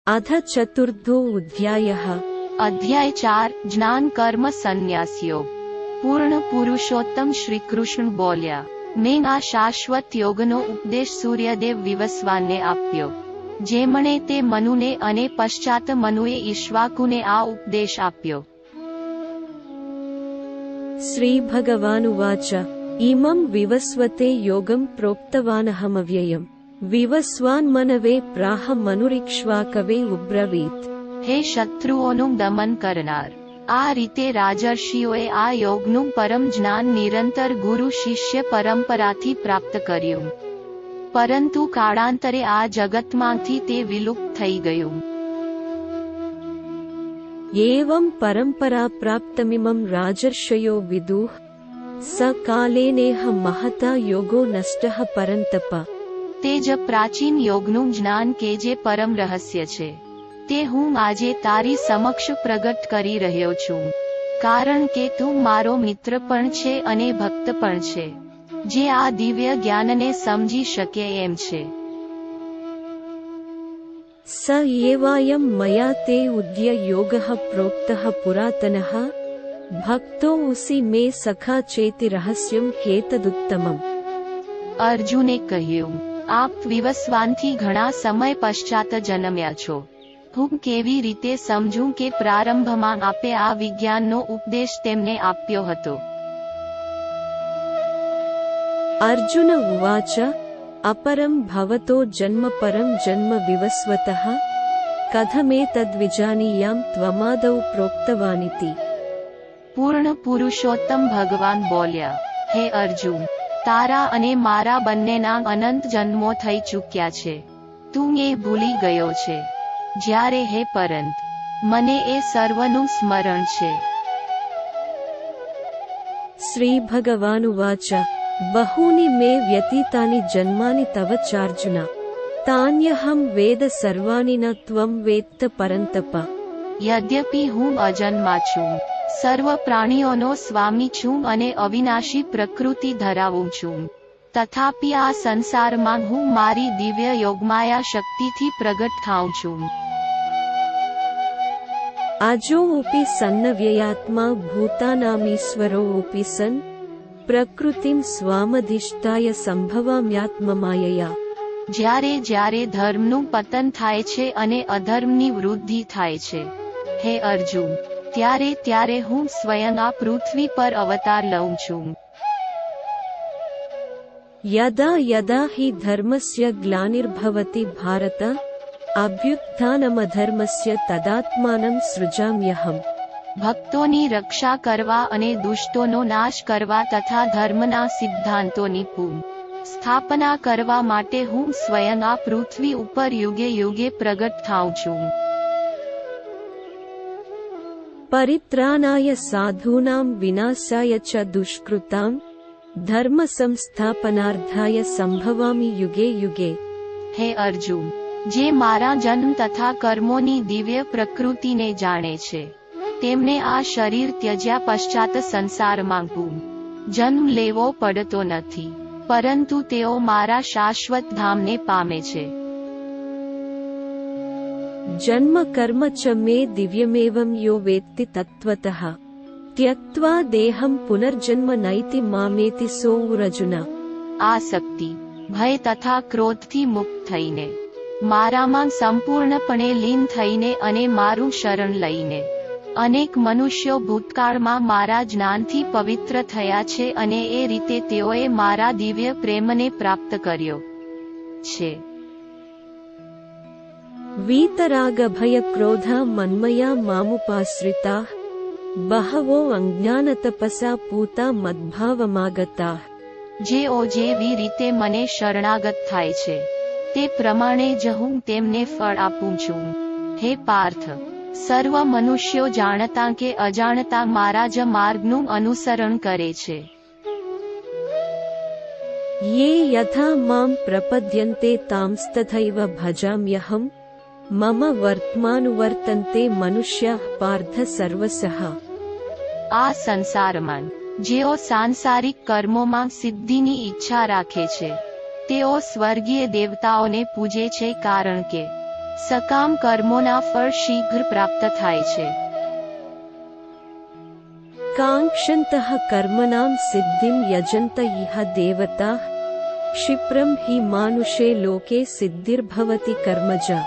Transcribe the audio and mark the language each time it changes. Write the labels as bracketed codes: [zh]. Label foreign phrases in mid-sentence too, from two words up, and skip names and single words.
[sa] अथ चतुर्थोऽध्यायः। अध्याय 4 ज्ञान कर्म संन्यास योग। [gu] પૂર્ણ પુરુષોત્તમ શ્રી કૃષ્ણ બોલ્યા, મેં આ શાશ્વત યોગનો ઉપદેશ સૂર્યદેવ વિવસ્વાનને આપ્યો, જેમણે તે મનુને અને પશ્ચાત મનુએ ઈક્ષ્વાકુને આ ઉપદેશ આપ્યો. [sa] श्रीभगवानुवाच इमं विवस्वते योगं प्रोक्तवानहमव्ययम् विवस्वान्मनवे प्राह मनुरिक्ष्वाकवे उब्रवीत्. [gu] હે શત્રુઓનું દમન કરનાર, આ રીતે રાજર્ષિઓએ આ યોગનું પરમ જ્ઞાન નિરંતર ગુરુ શિષ્ય પરંપરાથી પ્રાપ્ત કર્યું, પરંતુ કાળાંતરે આ જગતમાંથી તે વિલુપ્ત થઈ ગયું. [sa] एवं परम्परा प्राप्तमिमं राजर्षयो विदुः स कालेनेह महता योगो नष्टः परन्तप. [gu] તે જ પ્રાચીન યોગનું જ્ઞાન કે જે પરમ રહસ્ય છે, તે હું આજે તારી સમક્ષ પ્રગટ કરી રહ્યો છું, કારણ કે તું મારો મિત્ર પણ છે અને ભક્ત પણ છે, જે આ દિવ્ય જ્ઞાનને સમજી શકે એમ છે. [sa] स एवायं मया ते उद्य योगः प्रोक्तः पुरातनः भक्तोऽसि मे सखा चेति रहस्यं ह्येतदुत्तमम्. [gu] અર્જુને કહ્યું, આપ વિવસ્વાનથી ઘણા સમય પશ્ચાત જન્મ્યા છો. હું કેવી રીતે સમજું કે પ્રારંભમાં આપે આ વિજ્ઞાનનો ઉપદેશ તેમને આપ્યો હતો. [sa] अर्जुन उवाच अपरं भवतो जन्म परं जन्म विवस्वतः कथमेतद्विजानीयां त्वमादौ प्रोक्तवानिति. [gu] પૂર્ણ પુરુષોત્તમ ભગવાન બોલ્યા, હે અર્જુન, તારા અને મારા બંનેના અનંત જન્મો થઈ ચૂક્યા છે, તું એ ભૂલી ગયો છે, જ્યારે હે પરંત મને એ સર્વનું સ્મરણ છે. [sa] श्रीभगवानुवाच बहूनि मे व्यतीतानि जन्मानि तव चार्जुन तान्यहं वेद सर्वाणि न त्वं वेत्त परन्तप. [gu] યદ્યપિ હું અજન્મા છું, સર્વ પ્રાણીઓનો સ્વામી છું અને અવિનાશી પ્રકૃતિ ધરાવું છું, તથાપિ આ સંસારમાં હું મારી દિવ્ય યોગમાયા શક્તિથી પ્રગટ થાઉં છું. [sa] अजोऽपि सन्नव्ययात्मा भूतानामीश्वरोऽपि सन् प्रकृतिं स्वामधिष्ठाय संभवाम्यात्ममायया. [gu] જ્યારે જ્યારે ધર્મનું પતન થાય છે અને અધર્મની વૃદ્ધિ થાય છે, હે અર્જુન, ત્યારે ત્યારે હું સ્વયં આ પૃથ્વી પર અવતાર લઉં છું. [sa] यदा यदा हि धर्मस्य ग्लानिर्भवति भारत अभ्युत्थानमधर्मस्य तदात्मानं सृजाम्यहम्. [gu] ભક્તોની રક્ષા કરવા અને દુષ્ટોનો નાશ કરવા તથા ધર્મના સિદ્ધાંતોની સ્થાપના કરવા માટે હું સ્વયં આ પૃથ્વી ઉપર યુગે યુગે પ્રગટ થાઉં છું. [sa] परित्राणाय साधूनां विनाशाय च दुष्कृतां धर्म संस्थापनार्थाय संभवामि युगे युगे. [gu] હે અર્જુન, જે મારા જન્મ તથા કર્મોની દિવ્ય પ્રકૃતિને જાણે છે, તેમને આ શરીર ત્યજ્યા પશ્ચાત સંસારમાં જન્મ લેવો પડતો નથી, પરંતુ તેઓ મારા શાશ્વત ધામને પામે છે. [sa] जन्म कर्म च मे दिव्यमेवं यो वेत्ति तत्त्वतः त्यक्त्वा देहं पुनर्जन्म नैति मामेति सोऽर्जुन. [gu] આસક્તિ, ભય તથા ક્રોધથી મુક્ત થઈને, મારામાં સંપૂર્ણપણે લીન થઈને અને મારું શરણ લઈને, અનેક મનુષ્યો ભૂતકાળમાં મારા જ્ઞાનથી પવિત્ર થયા છે અને એ રીતે તેઓએ મારા દિવ્ય પ્રેમને પ્રાપ્ત કર્યો છે. [sa] वीतरागभयक्रोधा मन्मया मामुपाश्रिताः बहवो अज्ञानतपसा पूता मद्भावमागताः. [gu] જેઓ જેવી રીતે મને શરણાગત થાય છે, તે પ્રમાણે જ હું તેમને ફળ આપું છું. હે પાર્થ, સર્વ મનુષ્યો જાણતા કે અજાણતા મારા જ માર્ગનું અનુસરણ કરે છે. [sa] ये यथा मां प्रपद्यन्ते तांस्तथैव भजाम्यहम् मम वर्त्मानुवर्तन्ते मनुष्याः पार्थ सर्वशः. [gu] આ સંસારમાં જેઓ સાંસારિક કર્મોમાં સિદ્ધિની ઈચ્છા રાખે છે, તેઓ સ્વર્ગીય દેવતાઓને પૂજે છે, કારણ કે સકામ કર્મોના ફળ શીઘ્ર પ્રાપ્ત થાય છે. [sa] काङ्क्षन्तः कर्मणां सिद्धिं यजन्त इह देवताः क्षिप्रम हि मानुषे लोके सिद्धिर्भवति कर्मजा.